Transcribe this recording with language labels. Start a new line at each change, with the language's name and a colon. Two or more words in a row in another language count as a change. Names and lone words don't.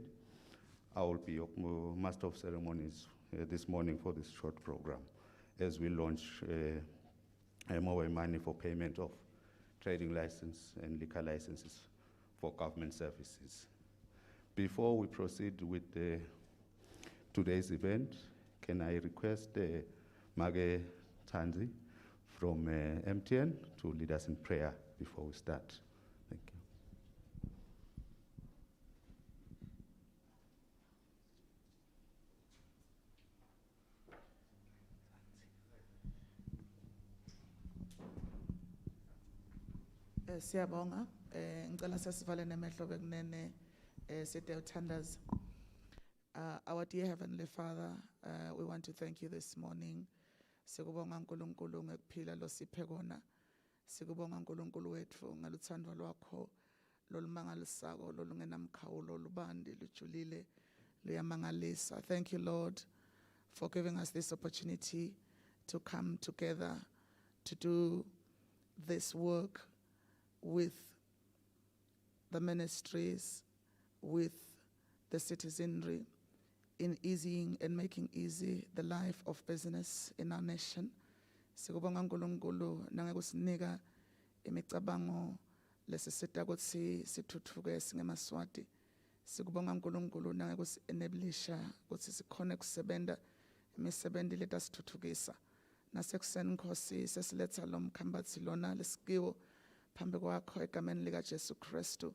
English: I will be your Master of Ceremonies this morning for this short program as we launch mobile money for payment of trading license and liquor licenses for government services. Before we proceed with today's event, can I request Mage Tanzi from MTN to lead us in prayer before we start? Thank you.
Swati: Siyabonga ngicela sesivale nemehlo bekunene sithe uthandaza.
English: Our dear Heavenly Father, we want to thank you this morning.
Swati: Sikubonga uNkulunkulu ngekuphila losiphe kona. Sikubonga uNkulunkulu wethu ngaluthando lwakho lolumangalisako lolungenamkhawulo lubandi lujulile luyamangalisa.
English: Thank you, Lord, for giving us this opportunity to come together to do this work with the ministries, with the citizenry, in easing and making easy the life of business in our nation.
Swati: Sikubonga uNkulunkulu nangekusinika imicabango lesisita ukuthi sithuthuke singemaswati. Sikubonga uNkulunkulu nangekusi-enablisha ukuthi sikhone kusebenta imisebenzi letasithuthukisa. Nasekuseni Nkosi sesiletha lo mkhambathi lona lesikiwo phambi kwakho egameni lika Jesu Kristu.